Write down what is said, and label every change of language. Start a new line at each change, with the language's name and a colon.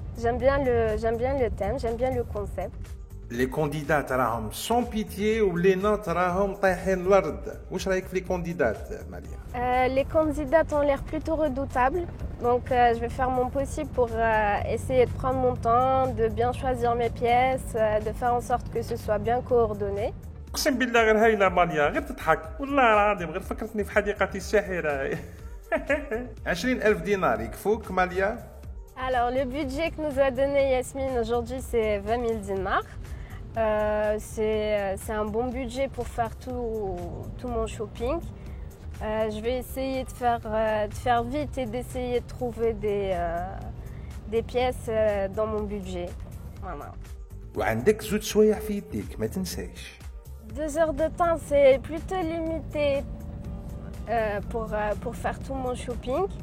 French: J'aime bien le thème, j'aime bien le concept. Les candidats
Arabic: راهم
French: sans pitié
Arabic: ولي نوت راهم طايحين الارض. واش رايك في
French: les candidats
Arabic: Malia?
French: Les candidats ont l'air plutôt redoutables, donc je vais faire mon possible pour essayer de prendre mon temps, de bien choisir mes pièces, de faire en sorte que ce soit bien coordonné.
Arabic: اقسم بالله غير هايله ماليا، غير تضحك والله العظيم، غير فكرتني في حديقة الساحرة. 20,000 دينار يكفوك ماليا؟
French: Alors le budget que nous a donné Yasmine aujourd'hui c'est 20 000 dinars. C'est un bon budget pour faire tout mon shopping. Je vais essayer de faire vite et d'essayer de trouver des pièces dans mon budget. Voilà.
Arabic: وعندك زوج سوايع في يديك ما تنساش.
French: 2 heures de temps, c'est plutôt limité pour faire tout mon shopping.